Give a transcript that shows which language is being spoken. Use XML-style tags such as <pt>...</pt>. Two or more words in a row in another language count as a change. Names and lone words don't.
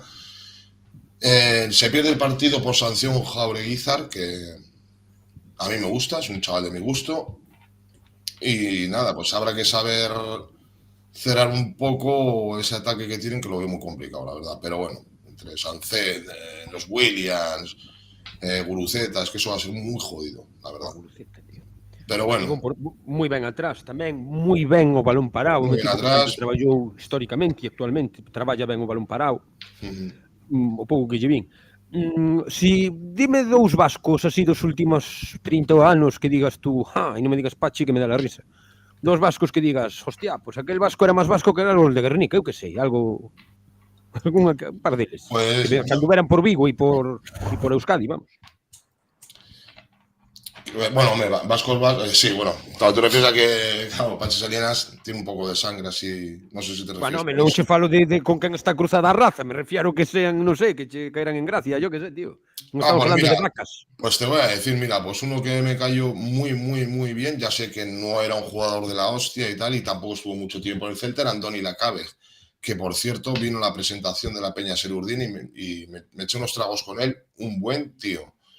<es>Se pierde el partido por sanción Jaureguizar, que a mí me gusta, es un chaval de mi gusto. Y nada, pues habrá que saber cerrar un poco ese ataque que tienen, que lo veo muy complicado, la verdad. Pero bueno, entre Sancet, los Williams, Guruceta, es que eso va a ser muy jodido, la verdad. Pero bueno.</es> <gl>Moi ben atrás tamén, moi ben o balón parado. Moi ben atrás. Traballou históricamente e actualmente traballa ben o balón parado. O pouco que lle vin. Si dime dous vascos así dos últimos 30 anos que digas tú, e non me digas Pachi que me dá la risa. Dos vascos que digas, hostia, pues aquel vasco era máis vasco que era os de Guernica, eu que sei, algo... un par deles.</gl> <es>Pues,</es> <gl>que anduveran por Vigo e por Euskadi, vamos.</gl> <es>Bueno, hombre, vascos, sí, bueno, claro, tú refieres a que, claro, Pachi Salinas tiene un poco de sangre así, no sé si te refieres. Bueno,</es> <gl>non che falo de con quen está cruzada a raza,</gl> <es>me refiero que sean,</es> <gl>non sei, que che caeran en gracia,</gl> <es>yo que sé, tío.</es> <gl>Non estamos</gl> <es>pues</es> <gl>falando</gl> <es>mira,</es> <gl>de vacas.</gl> <es>Pues te voy a decir, mira, pues uno que me cayó muy bien, ya sé que no era un jugador de la hostia y tal, y tampoco estuvo mucho tiempo en el Celta, era Andoni Lacabe, que por cierto vino a la presentación de la Peña Serurdín y me eché unos tragos con él, un buen tío.</es>